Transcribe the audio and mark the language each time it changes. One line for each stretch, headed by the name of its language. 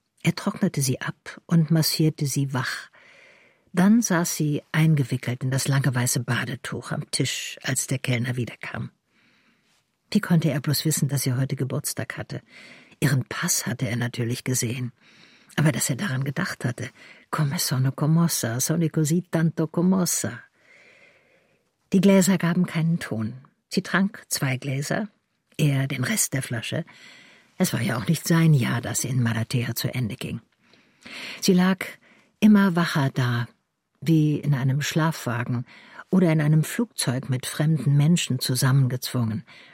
German: Er trocknete sie ab und massierte sie wach. Dann saß sie eingewickelt in das lange weiße Badetuch am Tisch, als der Kellner wiederkam. Wie konnte er bloß wissen, dass sie heute Geburtstag hatte? Ihren Pass hatte er natürlich gesehen. Aber dass er daran gedacht hatte,
Italian: come sono commossa, sono così tanto commossa.
German: Die Gläser gaben keinen Ton. Sie trank zwei Gläser, er den Rest der Flasche. Es war ja auch nicht sein Jahr, das in Maratea zu Ende ging. Sie lag immer wacher da, wie in einem Schlafwagen oder in einem Flugzeug mit fremden Menschen zusammengezwungen.